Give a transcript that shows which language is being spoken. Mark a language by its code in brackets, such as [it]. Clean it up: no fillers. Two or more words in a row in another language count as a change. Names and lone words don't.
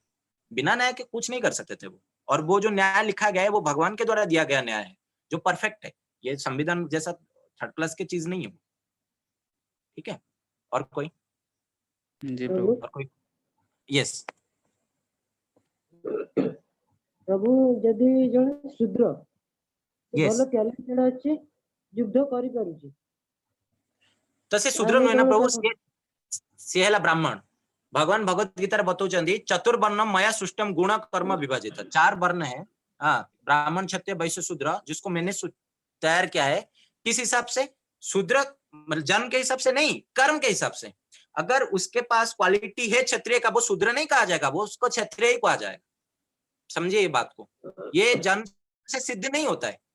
[hi] बिना न्याय के कुछ नहीं कर सकते थे वो। और वो जो न्याय लिखा गया है वो भगवान के द्वारा दिया गया न्याय है, जो परफेक्ट है। ये संविधान जैसा [en] third class [hi] की चीज नहीं है वो। ठीक है, और कोई? जी प्रभु। और कोई? यस [or] ପ୍ରଭୁ, ଯଦି ଜଣେ ଶୂଦ୍ର [en] Yes. [or] ଭଲ ଟ୍ୟାଲେଣ୍ଟେଡ୍ ଅଛି, ଯୁଦ୍ଧ କରିପାରୁଛି, ତ ସେ ଶୂଦ୍ର ନୁହେଁ ନା ପ୍ରଭୁ, ସେ ହେଲା ବ୍ରାହ୍ମଣ। [sa] भगवान भगवत गीता बताउछंदी चतुर्वर्णम मया सृष्टम गुण कर्म विभाजित। [hi] 4 वर्ण है, हाँ, ब्राह्मण, क्षत्रिय, वैश्य, शूद्र, जिसको मैंने तैयार किया है। किस हिसाब से? शूद्र जन्म के हिसाब से नहीं, कर्म के हिसाब से। अगर उसके पास क्वालिटी है क्षत्रिय का, वो शूद्र नहीं कहा जाएगा, वो उसको क्षत्रिय ही कहा जाएगा। समझिए ये बात को, ये जन्म से सिद्ध नहीं होता है।